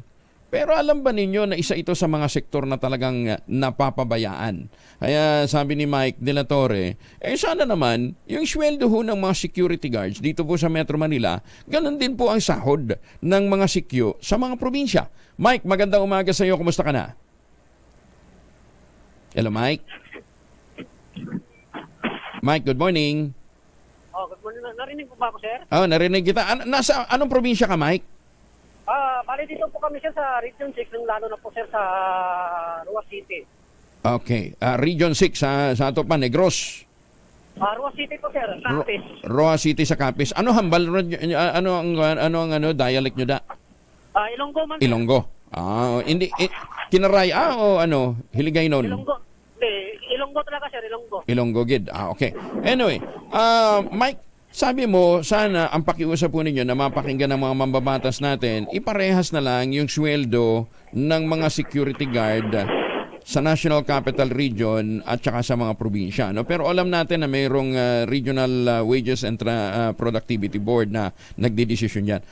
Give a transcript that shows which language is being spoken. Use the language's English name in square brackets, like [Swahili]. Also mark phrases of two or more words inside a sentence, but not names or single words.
[Filipino] Pero alam ba ninyo na isa ito sa mga sektor na talagang napapabayaan? Kaya sabi ni Mike De La Torre, sana naman yung sweldo ho ng mga [English] security guards [Filipino] dito po sa Metro Manila, ganun din po ang sahod ng mga sikyo sa mga probinsya. Mike, magandang umaga sa iyo. Kumusta ka na? Hello, Mike? [English] Mike, good morning. Good morning. [Filipino] Narinig mo ba ako, sir? Narinig kita. Nasa anong probinsya ka, Mike? Bali dito po kami, sir, sa Region 6, lalo na po, sir, sa Rua City. [Hiligaynon] Okay. Region 6 sa ato pa, Negros. [Filipino] Rua City po, sir, Capiz. [Hiligaynon] Rua City sa Capiz. Ano hambal? Ano ang dialect nyo da? Ilonggo man. Ilonggo. [Filipino] Hindi Kinaray o Hiligay nun? Ilonggo. Ilonggo talaga, sir, Ilonggo. [Hiligaynon] Ilonggo gid. Okay. [Filipino] Anyway, Mike, sabi mo, sana ang pakiusap po ninyo na mapakinggan ng mga mambabatas natin, iparehas na lang yung sweldo ng mga [English] security guard [Filipino] sa National Capital Region at saka sa mga probinsya. Pero alam natin na mayroong Regional Wages and Productivity Board na nagdidesisyon yan.